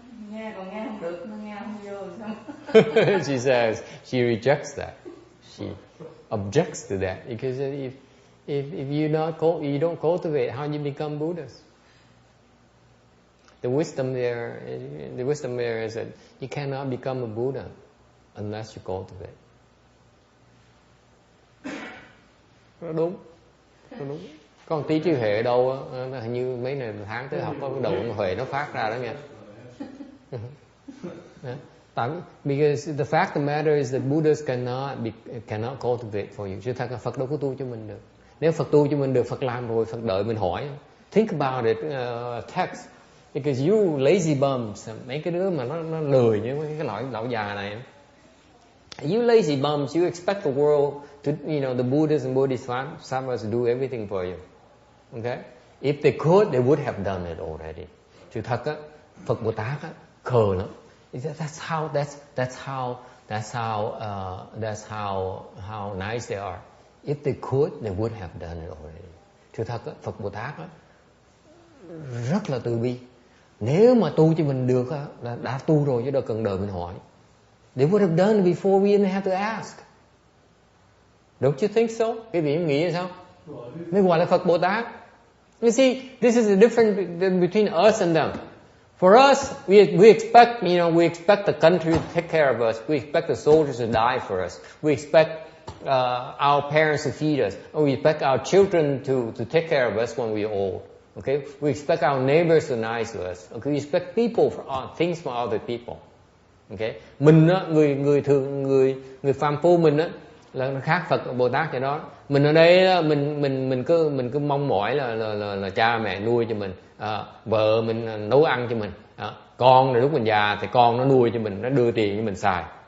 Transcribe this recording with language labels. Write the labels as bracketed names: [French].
[Vietnamese] Nghe không được, nó nghe không vô sao? [English] She says she rejects that. She objects to that because if you don't cultivate, how you become Buddhas? The wisdom there is that you cannot become a Buddha unless you cultivate. [Vietnamese] Nó đúng. Còn tí trí huệ đâu á, hình như mấy này tháng tới học có đầu huệ nó phát ra đó nghe. [English] Because the fact of the matter is that Buddhas cannot cultivate for you. [Vietnamese] Chứ thật là Phật đâu có tu cho mình được. Nếu Phật tu cho mình được, Phật làm rồi, Phật đợi mình hỏi. [English] Think about it, text. Because you lazy bums, [Vietnamese] mấy cái đứa mà nó lười như mấy cái lão già này. [English] You lazy bums, you expect the world to, the Buddhas and Bodhisattvas to do everything for you. Okay? If they could, they would have done it already. [Vietnamese] Chứ thật á, Phật Bồ Tát á, khờ lắm. [English] That's how nice they are. If they could, they would have done it already. [Vietnamese] Chứ thật á, Phật Bồ Tát á, rất là từ bi. Nếu mà tu cho mình được á, là đã tu rồi chứ đâu cần đợi mình hỏi. [English] They would have done it before we even have to ask. Don't you think so? [Vietnamese] Cái vị em nghĩ sao? Mới gọi là Phật Bồ Tát. [English] You see, this is the difference between us and them. For us, we expect, we expect the country to take care of us. We expect the soldiers to die for us. We expect our parents to feed us. Or we expect our children to take care of us when we're old. Okay? We expect our neighbors to be nice to us. Okay? We expect people things from other people. Okay? [Vietnamese] Mình á, người thường, người phàm phu mình á, là nó khác Phật Bồ Tát vậy đó. Mình ở đây mình cứ mong mỏi là cha mẹ nuôi cho mình, vợ mình nấu ăn cho mình, con rồi lúc mình già thì con nó nuôi cho mình, nó đưa tiền cho mình xài.